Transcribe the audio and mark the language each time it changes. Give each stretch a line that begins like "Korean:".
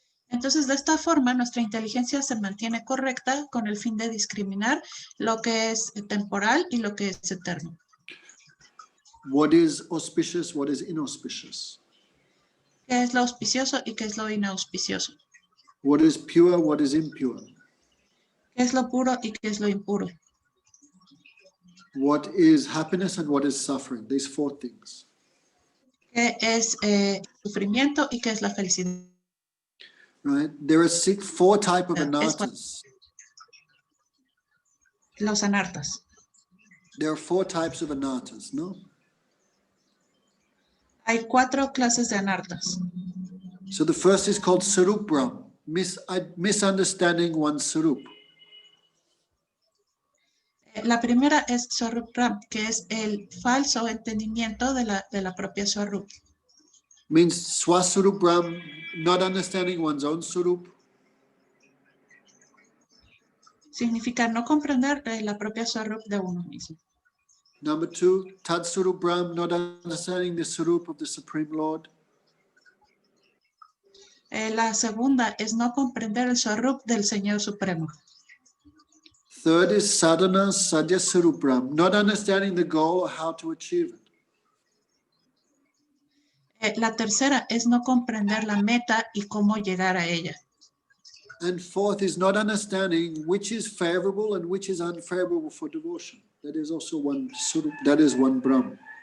Spanish: Entonces, de esta forma, nuestra inteligencia se mantiene correcta con el fin de discriminar lo que es temporal y lo que es eterno.
English: What is auspicious, what is inauspicious?
Spanish: ¿Qué es lo auspicioso y qué es lo inauspicioso?
English: What is pure, what is impure?
Spanish: ¿Qué es lo puro y qué es lo impuro?
English: What is happiness and what is suffering? These four things.
Spanish: ¿Qué es sufrimiento y qué es la felicidad?
English: Right? There are four types of anarthas.
Spanish: Los anartas.
English: There are four types of anarthas, no?
Spanish: Hay 4 clases de anartas.
English: So the first is called Sarup Brahm, misunderstanding one's Sarup.
Spanish: La primera es Swarup Brahm, que es el falso entendimiento de la propia Swarup.
English: Means Swasurup Brahm, not understanding one's own Sarup.
Spanish: Significa no comprender la propia Swarup de uno mismo.
English: Number 2, Tad Sarup Brahm, not understanding the Sarup of the Supreme Lord.
Spanish: La segunda es no comprender el Swarup del Señor Supremo.
English: Third is Sadhana Sadhya Sarup Brahm, not understanding the goal or how to achieve it.
Spanish: La tercera es no comprender la meta y cómo llegar a ella.
English: And fourth is not understanding which is favorable and which is unfavorable for devotion. That is also one Sarup, that is one Brahm.